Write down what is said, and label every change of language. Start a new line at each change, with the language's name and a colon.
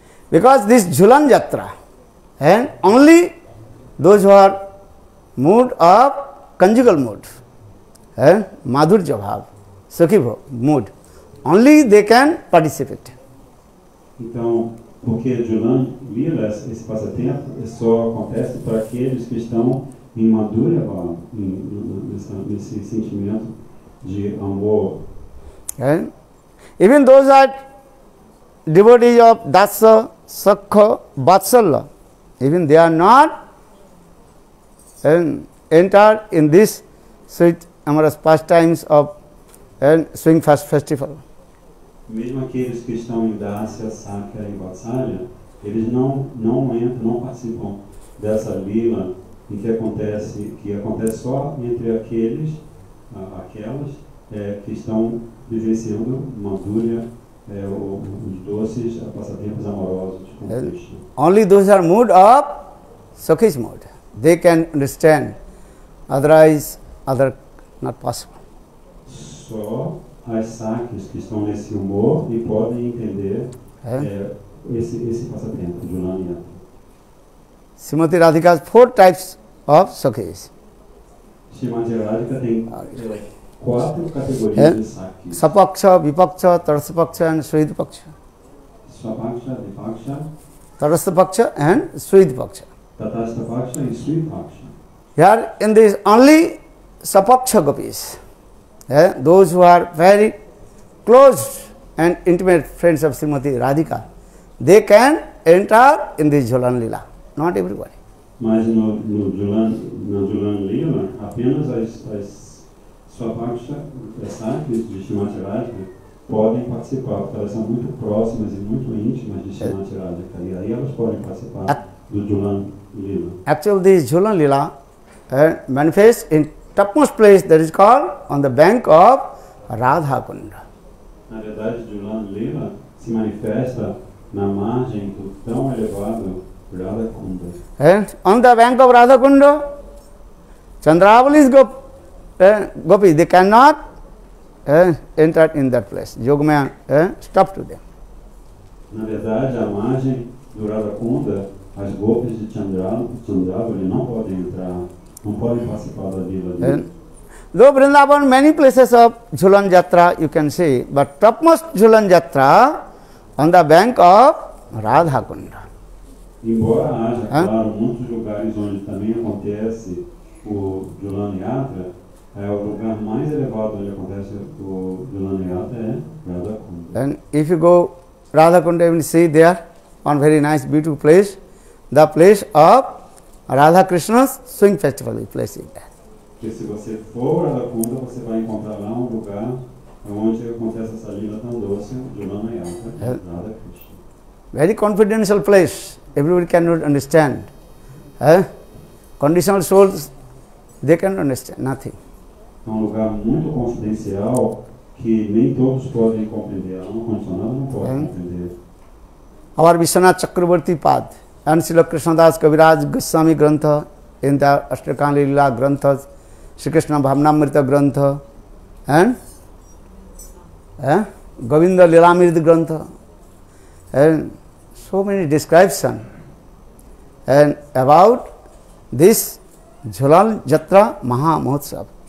English: Because this Jhulan Yatra, and only those who are mood of conjugal mood, Madhurja Bhav, Sakhi mood, only they can participate.
Portuguese: Então, porque Jhulan Leela, esse passatempo, só acontece para aqueles que estão em Madhurya Bhav, nesse sentimento de amor.
English: Even those are devotees of Dasa, Sakha, Vatsalya, even they are not entered in this sweet amorous pastimes of swing festival.
Portuguese: Mesmo aqueles que estão em Dasya, Sakya e Vatsalya, eles não entram, não participam dessa lila em que acontece só entre aqueles, aquelas que estão vivenciando Madhurya, os doces passatempos amorosos com Krishna.
English: Only those are mood of Sakhi's mood. They can understand, otherwise, not possible.
Portuguese: Só as Sakhis que estão nesse humor e podem entender esse passatempo, Jhulan Yatra.
English: Srimati Radhika has 4 types of Sakhis.
Portuguese: Srimati Radhika tem 4 categorias de Sakhis.
English: Sapaksha, Vipaksha, Tarasapaksha and Sridpaksha. Swapaksha, Vipaksha, Tarasapaksha and Sridpaksha. Tatasthapaksha and Sridpaksha. Here in this only Sapaksha gopis, those who are very close and intimate friends of Srimati Radhika, they can enter in this Jhulan Leela, not everybody.
Portuguese: Mas no Jhulan Leela, apenas as Swapaksha, as Sakhis de Srimati Radhika, podem participar, porque elas são muito próximas e muito íntimas de Srimati Radhika, e aí elas podem participar do Jhulan Leela.
English: Actually, this Jhulan Leela manifests in topmost place, that is called on the bank of Radha Kunda.
Portuguese: Na verdade, Jhulan Leela se manifesta na margem do tão elevado Radha Kunda.
English: And on the bank of Radha Kunda, Chandravali's gopi, they cannot enter in that place. Yogmaya stop to them.
Portuguese: Na verdade, a margem do Radha Kunda, as golpes de Chandravali não podem entrar, não podem participar da vida dele.
English: Though Vrindavan, many places of Jhulan Jatra you can see, but topmost Jhulan Jatra on the bank of Radha Kunda.
Portuguese: Embora haja, claro, muitos lugares onde também acontece o Jhulan Yatra, o lugar mais elevado onde acontece o Jhulan Yatra é Radha Kunda.
English: And if you go Radha Kunda, you will see there one very nice, beautiful place, the place of Radha Krishna's swing festival is placed there.
Portuguese: Porque se você for a Radha Kunda, você vai encontrar lá um lugar onde acontece essa lila tão doce, Jhulan Yatra, Radha Krishna.
English: Very confidential place, everybody cannot understand. Conditional souls, they cannot understand nothing.
Portuguese: É um lugar muito confidencial que nem todos podem compreender. A alma condicionada não pode compreender.
English: Our Vishwanath Chakravarti Pad and Srila Krishnadas Kaviraj Goswami Grantha in the Ashtakam Lila Granthas, Sri Krishna Bhavnamrita Grantha and Govinda Lilamrita Grantha, and so many descriptions and about this Jhulan Jatra Maha Mahotsav.